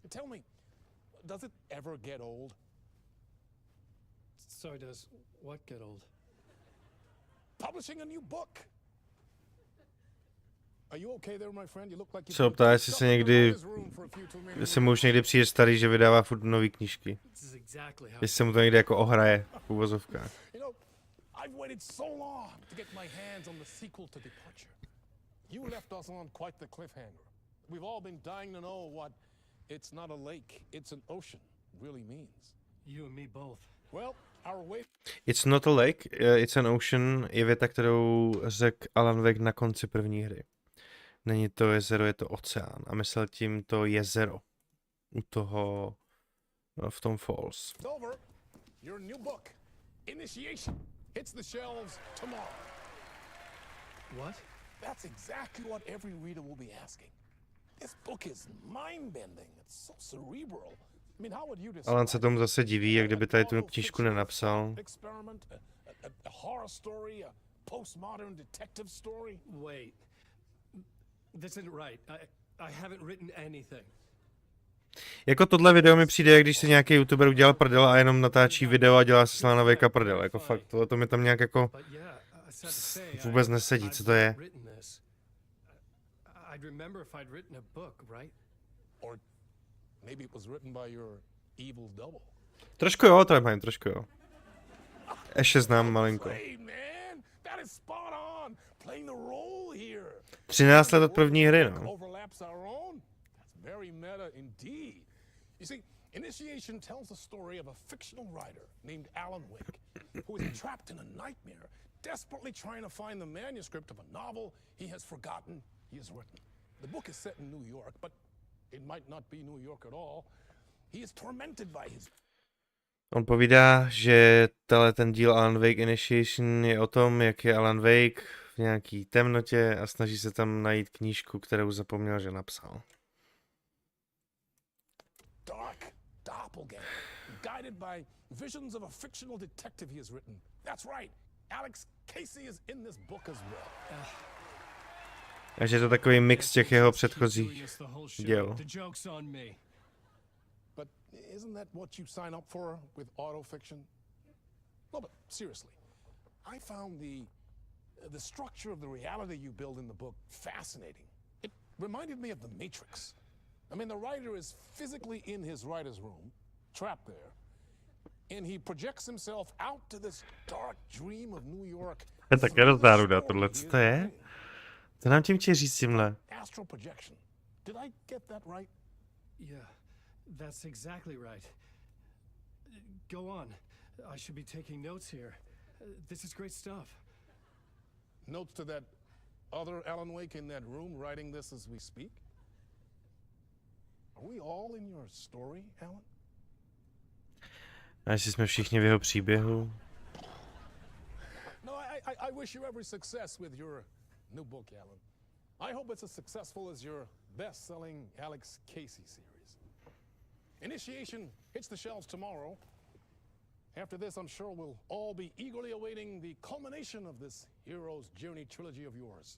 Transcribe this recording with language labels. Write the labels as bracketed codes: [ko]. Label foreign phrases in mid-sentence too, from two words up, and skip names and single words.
[en] Tell me, does it ever get old? Sorry, does what get old? Publishing a new book. Are you okay there, my friend? You look like [cs] Se ptá, jestli se někdy, jestli mu už někdy přijde starý, že vydává furt nový knížky. Jestli se mu to někdy jako ohraje v uvozovkách. [en] I've waited so long to get my hands on the sequel to Departure. You left us on quite the cliffhanger. We've all been dying to know what "it's not a lake, it's an ocean" really means. You and me both. Well, our way. It's not a lake, it's an ocean [cs] je věta, kterou řekl Alan Wake na konci první hry. Není to jezero, je to oceán. A myslel tím to jezero. U toho, v tom Falls. [en] Over. Your new book, Initiation, hits the shelves tomorrow. What? That's exactly what every reader will be asking. This book is mind-bending. It's so cerebral. I mean, how would you describe? [cs] Alan se tomu zase diví, jak kdyby tady tu knížku nenapsal. [en] Experiment, a horror story, a postmodern detective story. Wait. This isn't right. I haven't written anything. [cs] Jako tohle video mi přijde, jak když si nějaký youtuber udělal prdel a jenom natáčí video a dělá si na Wakea prdel. Jako fakt, to mi tam nějak jako vůbec nesedí, co to je. [en] I'd remember if I'd written a book, right? Or Maybe it was written by your evil double. [cs] Trošku jo, Tremheim, trošku jo. Ještě znám malinko. 13 let od první hry, no. [en] Very meta indeed. You see, Initiation tells the story of a fictional writer named Alan Wake, who is trapped in a nightmare, desperately trying to find the manuscript of a novel he has forgotten he has written. The book is set in New York, but it might not be New York at all. He is tormented by his... [cs] On povídá, že ten díl Alan Wake Initiation je o tom, jak je Alan Wake v nějaký temnotě a snaží se tam najít knížku, kterou zapomněl, že napsal. [en] Dark doppelganger, guided by visions of a fictional detective he has written. That's right. Alex Casey is in this book as well. [cs] Takže je to takový mix těch jeho předchozích děl. [en] But isn't that what you sign up for with autofiction? No, but seriously, I found the structure of the reality you build in the book fascinating. It reminded me of the Matrix. I mean, the writer is physically in his writer's room, trapped there, and he projects himself out to this dark dream of New York. [cs] Je také rozdáruda, tohle co to je? Co nám tím chce říct tímhle? [en] Astral projection. Did I get that right? Yeah, that's exactly right. Go on. I should be taking notes here. This is great stuff. Notes to that other Alan Wake in that room writing this as we speak? Are we all in your story, Alan? [cs] A jestli jsme všichni v jeho příběhu? No, [en] I wish you every success with your new book, Alan. I hope it's as successful as your best-selling Alex Casey series. Initiation hits the shelves tomorrow. After this, I'm sure we'll all be eagerly awaiting the culmination of this hero's journey trilogy of yours.